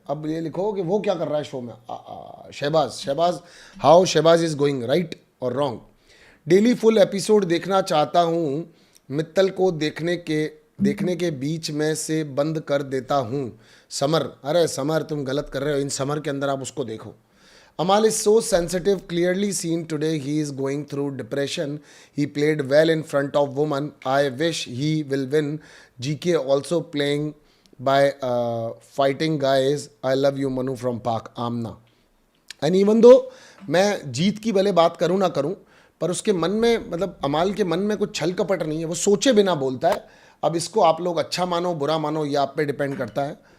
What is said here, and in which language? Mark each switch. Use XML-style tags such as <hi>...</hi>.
<hi>अब ये लिखो कि वो क्या कर रहा है शो में। Shahbaz, Shahbaz,</hi> <en>how Shahbaz is going,</en> <hi>right और रॉन्ग। डेली फुल एपिसोड देखना चाहता हूँ, मित्तल को देखने के बीच में से बंद कर देता हूँ। समर, अरे समर तुम गलत कर रहे हो, इन समर के अंदर आप उसको देखो।</hi> <en>Amal is so sensitive, clearly seen today. He is going through depression. He played well in front of women. I wish he will win. GK also playing by fighting guys. I love you, Manu from Park. Amna. And even though</en> <hi>मैं जीत की भले बात करूं ना करूं, पर उसके मन में, मतलब अमाल के मन में कुछ छल कपट नहीं है, वो सोचे बिना बोलता है। अब इसको आप लोग अच्छा मानो बुरा मानो, ये आप पे डिपेंड करता है।</hi>